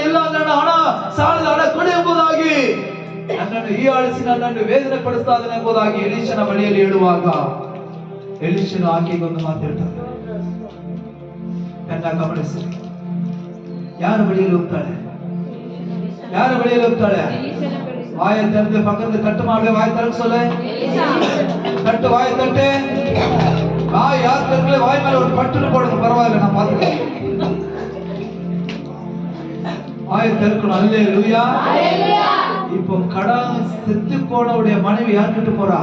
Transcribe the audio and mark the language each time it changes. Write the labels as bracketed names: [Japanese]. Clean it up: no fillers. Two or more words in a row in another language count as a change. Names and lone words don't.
[Kannada] ಇಲ್ಲ, ನನ್ನ ಹಣ, ಸಾಲದ ಹಣ ಕೊಡಿ ಎಂಬುದಾಗಿ ನನ್ನನ್ನು ಹೀಯಾಳಿಸಿ ನನ್ನನ್ನು ವೇದನೆ ಪಡಿಸ್ತಾ ಇದ್ದಾನೆ ಎಂಬುದಾಗಿ ಎಲೀಷನ ಬಳಿಯಲ್ಲಿ ಹೇಳುವಾಗ ಎಲೀಷನು ಆಕೆಗೊಂದು ಮಾತಾಡ್ತಾನೆ. ನನ್ನ ಗಮನಿಸಿ, ಯಾರ ಬಳಿಯಲ್ಲಿ ಹೋಗ್ತಾಳೆ? ಯಾರ ಬಳಿಯಲ್ಲಿ ಹೋಗ್ತಾಳೆ? [Tamil] வாயை திறந்து பக்கத்துல தட்டு மாடு, வாய் திறக்க சொல்லு. தட்டு, வாயை தட்டு. வாய் யார் திறக்கல, வாய் மேல ஒரு பட்டுன்னு போடுங்க, பரவாயில்ல, நான் பாத்துக்கிறேன். ஆயிரத்தி இருக்கணும். அல்லேலூயா. இப்போ கடன் செத்து போனவுடைய மனைவி யார்கிட்ட போறா?